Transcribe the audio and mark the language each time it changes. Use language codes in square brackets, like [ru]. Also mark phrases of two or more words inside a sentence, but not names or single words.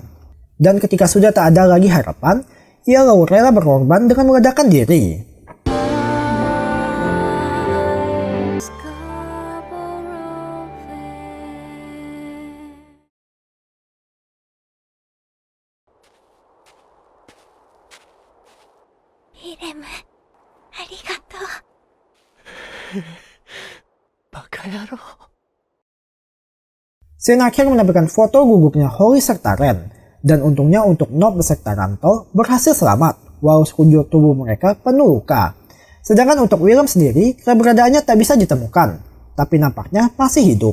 [id] Dan ketika sudah tak ada lagi harapan, ia lalu rela berkorban dengan meledakkan diri. Willem, [ja] ありがとう。バカ野郎。 [id] Scene akhir menampilkan foto gugupnya Holly serta Ren, dan untungnya untuk Nob beserta Ranto berhasil selamat, walau sekujur tubuh mereka penuh luka. Sedangkan untuk Willem sendiri, keberadaannya tak bisa ditemukan, tapi nampaknya masih hidup.